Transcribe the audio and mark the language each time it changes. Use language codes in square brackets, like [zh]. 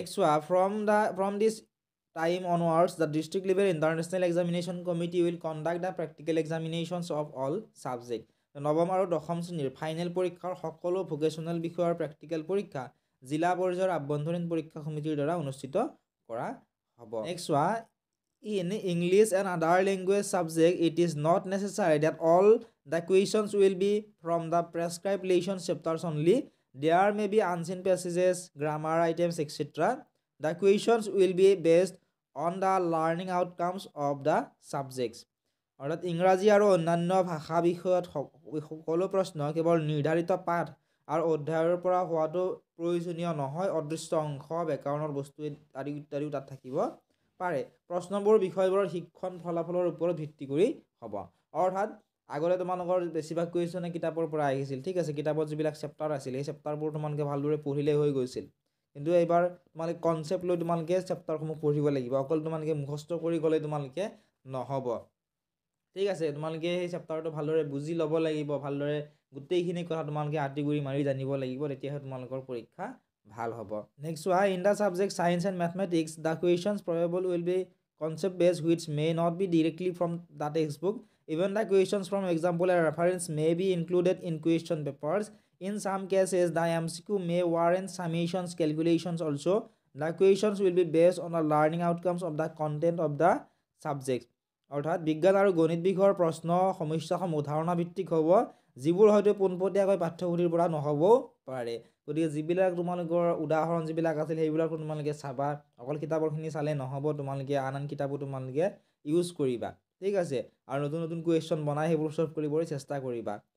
[en] চোৱা, from this time onwards the district level international examination committee will conduct the practical examinations of all subject. [as] 9ম আৰু 10ম শ্ৰেণীৰ final পৰীক্ষাৰ সকলো vocational বিষয়ৰ practical পৰীক্ষা জিলা পৰ্যায়ৰ আভ্যন্তৰীণ পৰীক্ষা সমিতিৰ দ্বাৰা অনুষ্ঠিত কৰা হ'ব। [en] Next চোৱা, in English and other language subject it is not necessary that all the questions will be from the prescribed lesson chapters only. There may be unseen passages, grammar items, etc. The questions will be based on the learning outcomes of the subjects. [as] অৰ্থাৎ ইংৰাজী আৰু অন্যান্য ভাষা বিষয়ত সকলো প্ৰশ্ন কেৱল নিৰ্ধাৰিত পাঠ আৰু অধ্যায়ৰ পৰা হোৱাটো প্ৰয়োজনীয় নহয়। অদৃশ্য অংশ, ব্যাকৰণৰ বস্তু আদি ইত্যাদিও তাত থাকিব পাৰে প্ৰশ্নবোৰ বিষয়বোৰৰ শিক্ষণ ফলাফলৰ ওপৰত ভিত্তি কৰি হ'ব অৰ্থাৎ আগতে তোমালোকৰ বেছিভাগ কুৱেশ্যনে কিতাপৰ পৰা আহিছিল ঠিক আছে কিতাপত যিবিলাক চেপ্টাৰ আছিল সেই চেপ্টাৰবোৰ তোমালোকে ভালদৰে পঢ়িলে হৈ গৈছিল কিন্তু এইবাৰ তোমালোকে কনচেপ্ট লৈ তোমালোকে চেপ্টাৰসমূহ পঢ়িব লাগিব অকল তোমালোকে মুখস্থ কৰি গ'লে তোমালোকে নহ'ব ঠিক আছে তোমালোকে সেই চেপ্টাৰটো ভালদৰে বুজি ল'ব লাগিব ভালদৰে গোটেইখিনি কথা তোমালোকে আঁতিগুৰি মাৰি জানিব লাগিব তেতিয়াহে তোমালোকৰ পৰীক্ষা ভাল হ'ব নেক্সট চোৱা [en] In the subject science and mathematics the questions probable will be concept based which may not be directly from the textbook. Even the questions from example and reference may be included in question papers. In some cases, the MCQ may warrant summations calculations also. The questions will be based on the learning outcomes of the content of the subject. [as] অৰ্থাৎ বিজ্ঞান আৰু গণিত বিষয়ৰ প্ৰশ্ন সমস্যাসমূহ ধাৰণা ভিত্তিক হ'ব যিবোৰ হয়তো পোনপটীয়াকৈ পাঠ্যপুথিৰ পৰা নহ'বও পাৰে গতিকে যিবিলাক তোমালোকৰ উদাহৰণ যিবিলাক আছিল সেইবিলাকো তোমালোকে চাবা অকল কিতাপৰখিনি চালে নহ'ব তোমালোকে আন আন কিতাপো তোমালোকে ইউজ কৰিবা ঠিক আছে আৰু নতুন নতুন কুৱেশ্যন বনাই সেইবোৰ সলভ কৰিবলৈ চেষ্টা কৰিবা